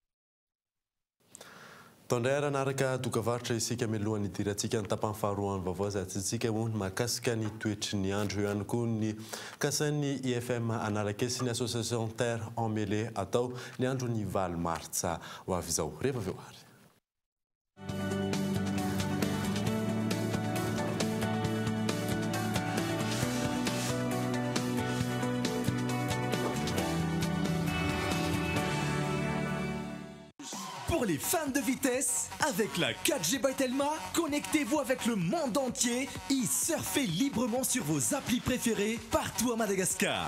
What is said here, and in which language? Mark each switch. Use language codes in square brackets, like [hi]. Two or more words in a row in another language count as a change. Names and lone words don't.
[mg] Tondray aranaraka dokavarotra isika mialohan'ny idirantsika ny tapany faharoa ny vaovao zatsitsika moa mahakasika ny toetry ny andro ihany koa ny kasain'ny IFM Analakely sy ny association Terre Emmêlée atao ny andro ny 20 Martsa ho avy izao rehefa avy eo ary. [fr] Pour les fans de vitesse, avec la 4G by Telma, connectez-vous avec le monde entier et surfez librement sur vos applis préférés partout à Madagascar.